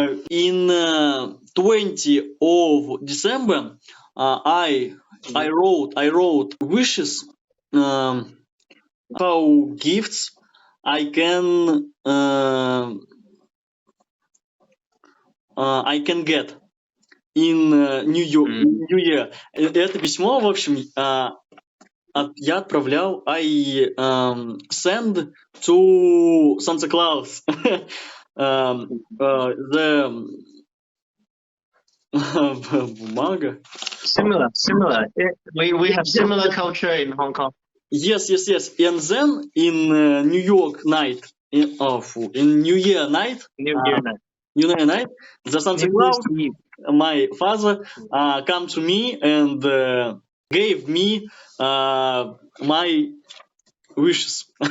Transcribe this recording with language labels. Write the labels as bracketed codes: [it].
[en] In 20 of December, I wrote wishes, how gifts I can get in New Year. [ru] Это письмо, в общем, я отправлял, [en] I send to Santa Claus the [ru] бумага. [en] Similar. We have similar culture in Hong Kong. Yes. And then in New York night, in New Year night, New Year night. New Year night, the Santa New Claus, Year's Eve. my father, come to me and gave me my wishes.